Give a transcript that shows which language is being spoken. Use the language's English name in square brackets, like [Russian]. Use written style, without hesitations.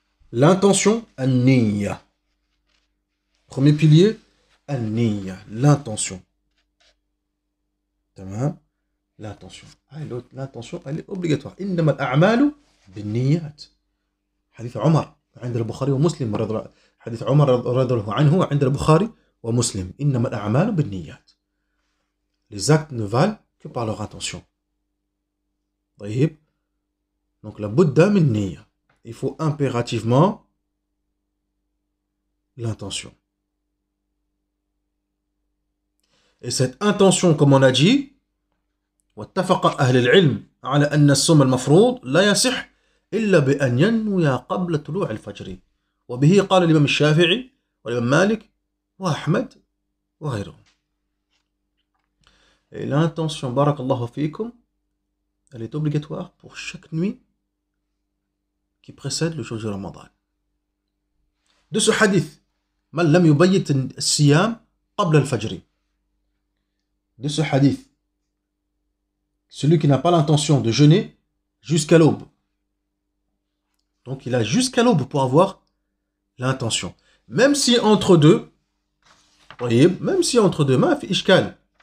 [French] L'intention, an-niyya. Premier pilier, al-niyya, l'intention. L'intention. L'intention, elle est obligatoire. [Arabic] إنما الأعمال بالنيات. حديث عمر عند البخاري ومسلم حديث عمر رضي الله عنه عند البخاري ومسلم. إنما الأعمال بالنيات. [French] Les actes ne valent que par leur intention. [Arabic] طيب. [French] Donc la Bouddha min niyya. Il faut impérativement l'intention. Et cette intention, comme on a dit, [Arabic] واتفق أهل العلم على أن الصوم المفروض لا يصح إلا بأن ينوي قبل طلوع الفجر. وبه قال الإمام الشافعي والإمام مالك وأحمد وغيرهم. [French] Et l'intention, barakallahu fikum, elle est obligatoire pour chaque nuit qui précède le jour du Ramadan. De ce hadith, [Arabic] من لم يبيت الصيام قبل الفجر. [French] De ce hadith, celui qui n'a pas l'intention de jeûner jusqu'à l'aube. Donc il a jusqu'à l'aube pour avoir l'intention. Même si entre deux, même si entre deux, [Arabic] ma fi ishkal.